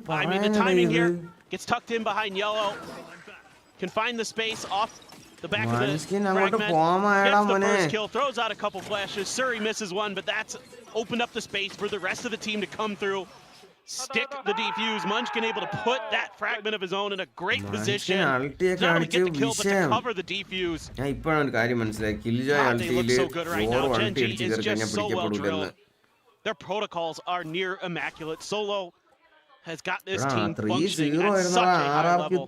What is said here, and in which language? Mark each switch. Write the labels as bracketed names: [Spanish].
[English] I mean, the timing here gets tucked in behind yellow, can find the space off the back of the fragment, gets the first kill, throws out a couple flashes. Surrey misses one, but that's opened up the space for the rest of the team to come through, stick the defuse. Munchkin able to put that fragment of his own in a great position, not only get the kill but to cover the defuse. [Malayalam] ഞാൻ ഇപ്പോഴാണ് ഒരു കാര്യം മനസ്സിലായി Killjoy അൾട്ടിയില് or വണ്ടി അടിച്ച് കയറി കഴിഞ്ഞാൽ പിടിക്കപ്പെടില്ലെന്ന്. [English] Their protocols are near immaculate. Solo has got this team functioning at such a high level.